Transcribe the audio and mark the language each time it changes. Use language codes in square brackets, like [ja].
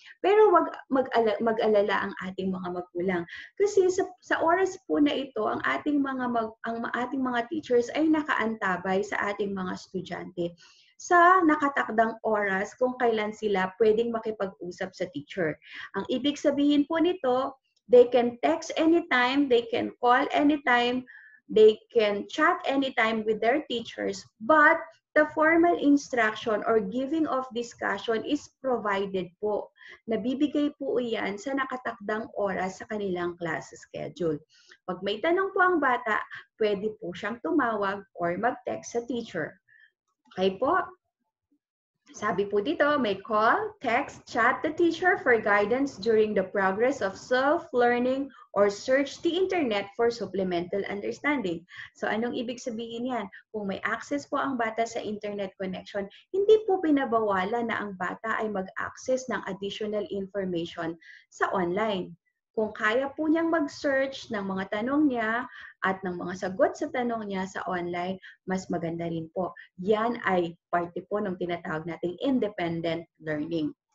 [tl] Pero wag mag-alala ang ating mga magulang kasi sa oras po na ito ang ating mga teachers ay nakaantabay sa ating mga estudyante sa nakatakdang oras kung kailan sila pwedeng makipag-usap sa teacher. Ang ibig sabihin po nito, [en] they can text anytime, they can call anytime, they can chat anytime with their teachers, but the formal instruction or giving of discussion is provided po. [tl] Nabibigay po iyan sa nakatakdang oras sa kanilang class schedule. Pag may tanong po ang bata, pwede po siyang tumawag or mag-text sa teacher. Okay po? Sabi po dito, [en] may call, text, chat the teacher for guidance during the progress of self-learning or search the internet for supplemental understanding. [tl] So anong ibig sabihin yan? Kung may access po ang bata sa internet connection, hindi po pinabawalan na ang bata ay mag-access ng additional information sa online. Kung kaya po niyang mag-search ng mga tanong niya at ng mga sagot sa tanong niya sa online, mas maganda rin po. Yan ay parte po ng tinatawag nating independent learning.